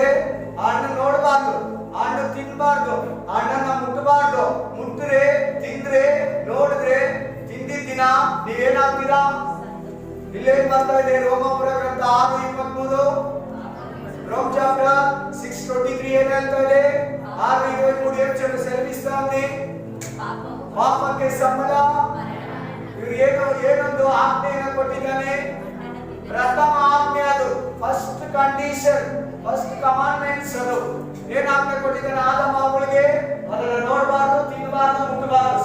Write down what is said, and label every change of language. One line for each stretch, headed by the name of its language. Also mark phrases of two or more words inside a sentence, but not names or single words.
Kannada: ಹಣ್ಣು ನೋಡಬಾರ್ದು, ಹಣ್ಣು ತಿನ್ಬಾರ್ದು, ಹಣ್ಣನ್ನ ಮುಟ್ಟಬಾರ್ದು. ಮುಟ್ಟಿದ್ರೆ, ತಿಂದ್ರೆ, ನೋಡಿದ್ರೆ, ತಿಂದಿದ್ದ ದಿನ ನೀವೇನಾಗ್ತೀರಾ? ಇಲ್ಲೇನ್ ಬರ್ತಾ ಇದೆ? ರೋಮಾಪುರ ಗ್ರಂಥ 6:23. ರೋಮ್ ಚಾಪ್ಟರ್ 6:23 ಏನ್ ಹೇಳ್ತಾ ಇದೆ?
Telugu: 6:23 ಏನ್ చెప్పి సెలవిస్తా ఉంది?
Kannada: ಪಾಪಕ್ಕೆ ಸಂಬಳ. ಇವರು ಏನೊಂದು ಆಜ್ಞೆಯನ್ನು ಕೊಟ್ಟಿದ್ದಾನೆ? ಪ್ರಥಮ ಆಜ್ಞೆ. ಅದು
English: first condition, first commandments.
Kannada: ಅದು ಏನ್ ಆಜ್ಞೆ ಕೊಟ್ಟಿದ್ದಾನೆ ಆದಾಮ ಅವಳಿಗೆ? ಅದನ್ನ ನೋಡಬಾರ್ದು, ತಿನ್ನಬಾರ್ದು, ಮುಟ್ಟಬಾರ್ದು.